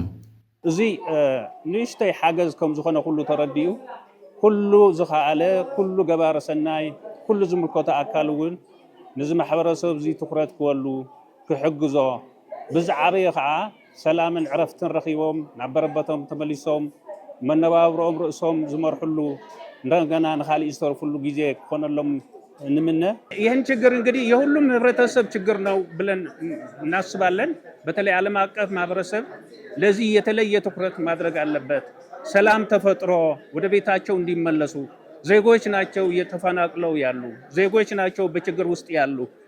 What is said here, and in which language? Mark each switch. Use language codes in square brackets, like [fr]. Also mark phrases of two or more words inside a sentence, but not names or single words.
[ti] እዚ ንእሽተይ ሓገዝ ከም ዝኾነ ኩሉ ተረዲኡ ኩሉ ዝኸኣለ ኩሉ ገባረ ሰናይ ኩሉ ዝምልከቶ ኣካል እውን ነዚ ማሕበረሰብ እዚ ትኩረት ክወሉ ክሕግዞ ብዛዕበየ ከዓ ሰላምን ዕረፍትን ረኺቦም ናብ መረበቶም ተመሊሶም መነባብሮኦም ርእሶም ዝመርሕሉ እንደገና ንኻልእ ዝተርፍሉ ግዜ ክኾነሎም እንምነ። [am] ይህን ችግር እንግዲህ የሁሉም ህብረተሰብ ችግር ነው ብለን እናስባለን። በተለይ ዓለም አቀፍ ማህበረሰብ ለዚህ የተለየ ትኩረት ማድረግ አለበት። ሰላም ተፈጥሮ ወደ ቤታቸው እንዲመለሱ ዜጎች ናቸው እየተፈናቅለው ያሉ ዜጎች ናቸው በችግር ውስጥ ያሉ።